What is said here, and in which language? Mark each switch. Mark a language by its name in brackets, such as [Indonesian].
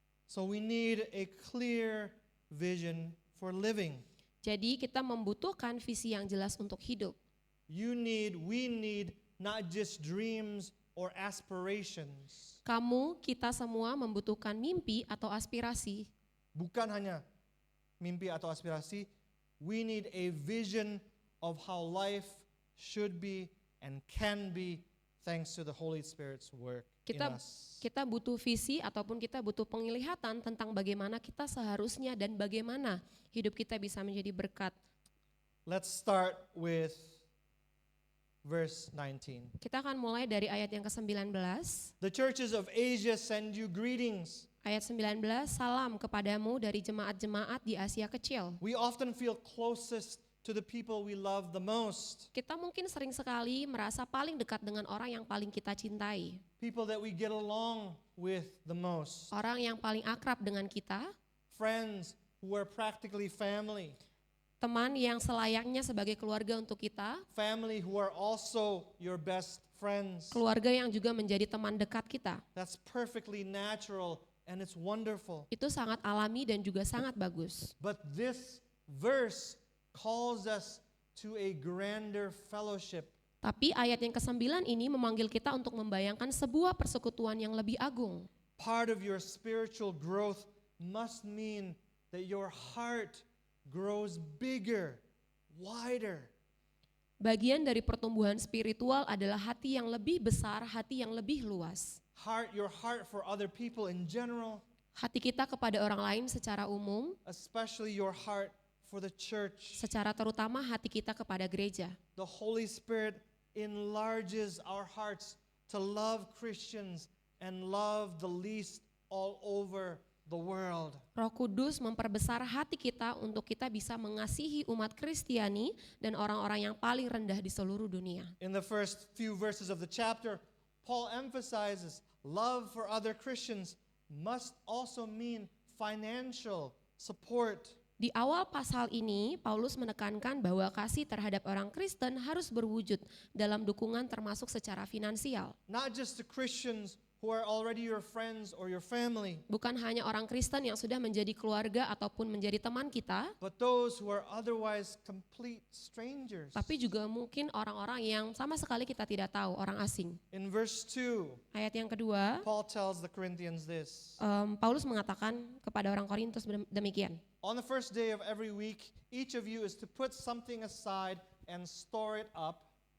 [English] So we need a clear vision for living. [Indonesian] Jadi kita membutuhkan visi yang jelas untuk hidup. [English] We need not just dreams or aspirations. [Indonesian] Kamu, kita semua membutuhkan mimpi atau aspirasi. Bukan hanya mimpi atau aspirasi, [English] we need a vision of how life should be and can be thanks to the Holy Spirit's work in us. [Indonesian] Kita butuh visi ataupun kita butuh penglihatan tentang bagaimana kita seharusnya dan bagaimana hidup kita bisa menjadi berkat. [English] Let's start with verse 19. [Indonesian] Kita akan mulai dari ayat yang ke-19. [English] The churches of Asia send you greetings. [Indonesian] Ayat 19, salam kepadamu dari jemaat-jemaat di Asia Kecil. [English] We often feel closest to the people we love the most. [Indonesian] Kita mungkin sering sekali merasa paling dekat dengan orang yang paling kita cintai. [English] People that we get along with the most. [Indonesian] Orang yang paling akrab dengan kita, [English] Friends who are practically family. [Indonesian] teman yang selayaknya sebagai keluarga untuk kita, [English] Family who are also your best friends. [Indonesian] keluarga yang juga menjadi teman dekat kita. [English] That's perfectly natural and it's wonderful. [Indonesian] Itu sangat alami dan juga sangat bagus. [English] But this verse calls us to a grander fellowship. [Indonesian] Tapi ayat yang ke-9 ini memanggil kita untuk membayangkan sebuah persekutuan yang lebih agung. [English] Part of your spiritual growth must mean that your heart grows bigger, wider. [Indonesian] Bagian dari pertumbuhan spiritual adalah hati yang lebih besar, hati yang lebih luas. [English] Your heart for other people in general, [Indonesian] Hati kita kepada orang lain secara umum, [English] especially your heart for the church. [Indonesian] secara terutama hati kita kepada gereja. [English] The Holy Spirit enlarges our hearts to love Christians and love the least all over the world. [Indonesian] Roh Kudus memperbesar hati kita untuk kita bisa mengasihi umat Kristiani dan orang-orang yang paling rendah di seluruh dunia. [English] In the first few verses of the chapter, Paul emphasizes love for other Christians must also mean financial support. [Indonesian] Di awal pasal ini, Paulus menekankan bahwa kasih terhadap orang Kristen harus berwujud dalam dukungan termasuk secara finansial. [English] Not just the Christians who are already your friends or your family, [Indonesian] Bukan hanya orang Kristen yang sudah menjadi keluarga ataupun menjadi teman kita, [English] but those who are otherwise complete strangers. [Indonesian] tapi juga mungkin orang-orang yang sama sekali kita tidak tahu, orang asing. [English] In verse 2, [Indonesian] Ayat yang kedua, [English] Paul tells the Corinthians this. [Indonesian] Paulus mengatakan kepada orang Korintus demikian. [English] On the first day of every week, each of you is to put something aside and store it up.